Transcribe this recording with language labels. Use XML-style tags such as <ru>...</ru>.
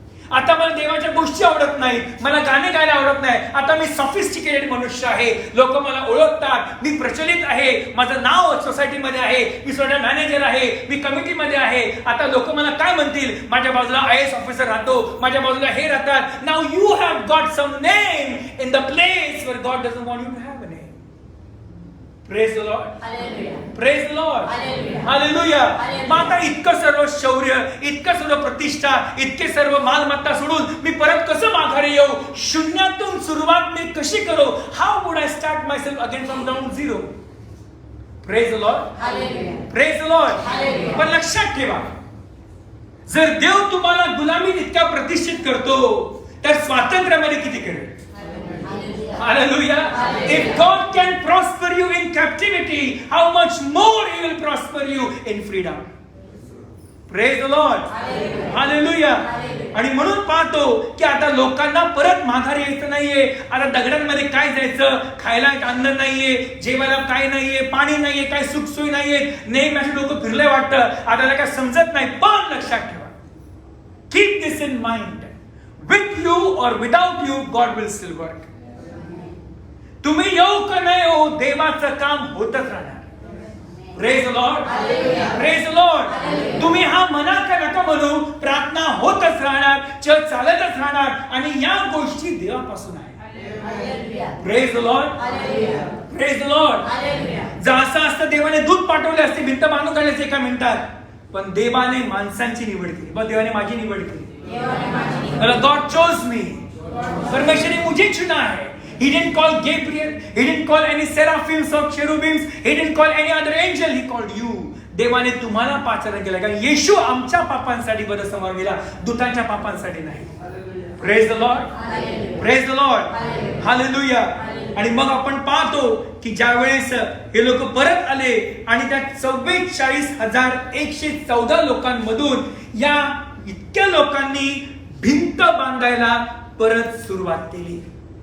<mr>आता मला देवाच्या गोष्टी आवडत नाही, मला गाणे गायला आवडत नाही, आता मी सॉफिस्टिकेटेड मनुष्य आहे, लोक मला ओळखतात, मी प्रचलित आहे, माझं नाव सोसायटीमध्ये आहे, मी स्वतः मॅनेजर आहे, मी कमिटीमध्ये आहे, आता लोक मला काय म्हणतील, माझ्या बाजूला IAS ऑफिसर राहतो, माझ्या बाजूला हे राहतात.</mr> <en>Now you have got some name in the place where God doesn't want you to have a name. Praise the Lord. Hallelujah. Praise the Lord. Hallelujah. Hallelujah. Hallelujah.</en> <mr>मग आता इतकं सर्व शौर्य, इतकं सर्व प्रतिष्ठा, इतके सर्व मालमत्ता सोडून मी परत कसं माघारी येऊ, शून्यातून सुरुवात मी कशी करू,</mr> <en>How would I start myself again from ground zero. Praise the lord. Hallelujah. Praise the lord. Hallelujah.</en> <mr>पण लक्षात ठेवा, जर देव तुम्हाला गुलामीत इतका प्रतिष्ठित करतो तर स्वातंत्र्यामध्ये किती करेल.</mr> <en>Hallelujah. If God can prosper you in captivity, how much more He will prosper you in freedom. Praise the Lord. Hallelujah.</en> <mr>आणि म्हणून पाहतो की आता लोकांना परत माघारी यायचं नाहीये. आता दगडांमध्ये काय जायचं, खायला अन्न नाहीये, जेवायला काय नाहीये, पाणी नाहीये, काय सुखसोयी नाहीये, नेहमी अशी लोक फिरले वाटतं, आता त्याला काय समजत नाही. पण लक्षात ठेवा,</mr> <en>Keep this in mind, with you और without you God will still work.</en> <mr>तुम्ही येऊ का नाही हो, देवाचं काम होतच राहणार.</mr> <en>Praise the Lord. Praise the Lord.</en> <mr>तुम्ही हा म्हणा का नका म्हणू, प्रार्थना होतच राहणार, चर्च चालतच राहणार, आणि या गोष्टी देवापासून आहे. Praise the Lord. Praise the Lord. जर असं असतं देवाने दूध पाठवले असते, भिंत बांधून काढायचे एका मिनिटात, पण देवाने माणसांची निवड केली. बस देवाने माझी निवड केली.</mr> <en>God chose me.</en> <hi>परमेश्वर ने मुझे चुना है.</hi> <en>He didn't call Gabriel. He didn't call any seraphims or cherubims. He didn't call any other angel. He called you.</en> <mr>देवाने तुम्हाला पाचारण केलं, कारण येशू आमच्या पापांसाठी बरं समोर गेला, दूतांच्या पापांसाठी नाही.</mr> <en>Praise the Lord. Praise the Lord.</en> <mr>Hallelujah. आणि मग आपण पाहतो की ज्या वेळेस हे लोक परत आले आणि त्या 44,114 लोकांमधून या इतक्या लोकांनी भिंत बांधायला परत सुरुवात केली.</mr>